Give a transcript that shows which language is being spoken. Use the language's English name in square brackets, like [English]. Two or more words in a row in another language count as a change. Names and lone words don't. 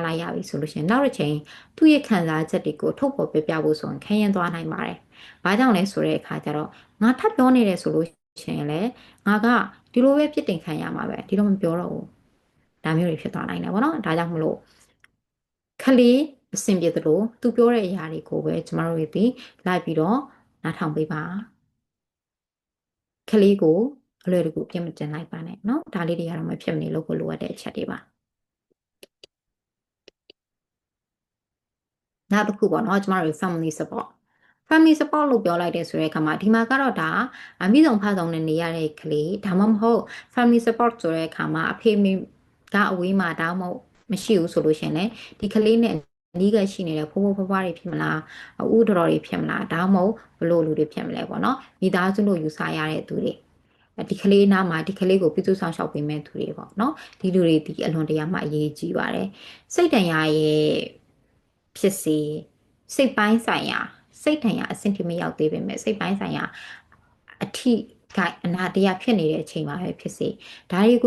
[Burmese] လိုက်ရပြီဆိုလို့ရှိရင်နောက်တစ်ချိန်သူ့ရဲ့ခံစားချက်တွေကိုထုတ်ဖော်ပြပြဖို့ဆိုရင်ခရင်သွားနိုင်ပါတယ်။ဘာကြောင့်လဲဆိုတဲ့အခါကျတော့ငါထပ်ပြောနေတယ်ဆိုလို့ရှိရင်လည်းငါကဒီလိုပဲပြစ်တင်ခံရမှာပဲဒီလိုမပြောတော့ဘူး။ဒါမျိုးတွေဖြစ်သွားနိုင်တယ်ပေါ့နော်။ဒါကြောင့်မလို့ခလေးအဆင်ပြေသလိုသူပြောတဲ့အရာတွေကိုပဲကျမတို့ဒီလိုက်ပြီးတော့နားထောင်ပေးပါခလေးကိုအလွယ်တကူပြင်မတင်လိုက်ပါနဲ့เนาะဒါလေးတွေကတော့မဖြစ်မနေလုပ်ဖို့လိုအပ်တဲ့အချက်တွေပါ နောက်တစ်ခုပေါ့เนาะကျမတို့ [English] family support [Burmese] လို့ပြောလိုက်တဲ့ဆိုတဲ့အခါမှာဒီမှာကတော့ဒါအမိဆုံးဖဆုံးနဲ့နေရတဲ့ကလေးဒါမှမဟုတ် [English] family support [Burmese] ဆိုတဲ့အခါမှာအဖေမိကအဝေးမှာဒါမှမဟုတ်မရှိဘူးဆိုလို့ရှင်လေဒီကလေးနဲ့အနီးကရှိနေတဲ့ဖိုးဖိုးဖွားဖွားတွေဖြစ်မလားဥတော်တွေဖြစ်မလားဒါမှမဟုတ်ဘလို့လူတွေဖြစ်မလဲပေါ့နော်မိသားစုလို့ယူဆရတဲ့သူတွေ ဒီကလေးနားမှာဒီကလေးကိုပြုစုဆောင်ရှောက်ပေးမဲ့သူတွေပေါ့နော်ဒီလူတွေဒီအလွန်တရာမှအရေးကြီးပါတယ်စိတ်တန်ရာရဲ့ဖြစ်စေစိတ်ပိုင်းဆိုင်ရာစိတ်တန်ရာအဆင့်ထိမရောက်သေးပေမဲ့စိတ်ပိုင်းဆိုင်ရာအထိကအနာတရားဖြစ်နေတဲ့အချိန်မှာပဲဖြစ်စေဒါတွေကို